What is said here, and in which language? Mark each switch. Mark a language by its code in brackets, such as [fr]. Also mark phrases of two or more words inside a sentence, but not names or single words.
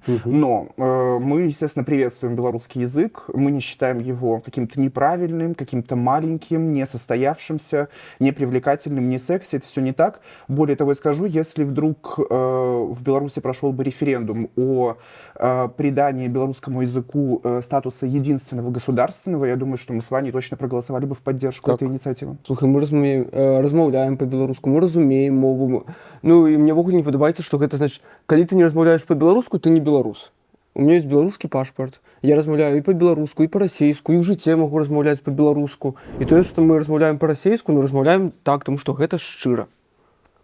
[ru] Но мы, естественно, приветствуем белорусский язык, мы не считаем его каким-то неправильным, каким-то маленьким, несостоявшимся, непривлекательным, не секси. Это все не так. Более того, я скажу, если вдруг в Беларуси прошел бы референдум о придании белорусскому языку статуса единственного государственного, я думаю, что мы с Ваней точно проголосовали бы в поддержку этой инициативы. [be] Слухай, мы размаўляем па-беларуску, мы разумеем мову. Ну, і мне вогуле не падабаецца, што гэта значыць, калі ты не размаўляеш па-беларуску, ты не беларус. [ru] У меня есть [be] беларускі пашпарт. Я размаўляю і па-беларуску, і па-расейску, і ў жыцці магу размаўляць па-беларуску. І тое, што мы размаўляем па-расейску, ну размаўляем так, таму што гэта шчыра.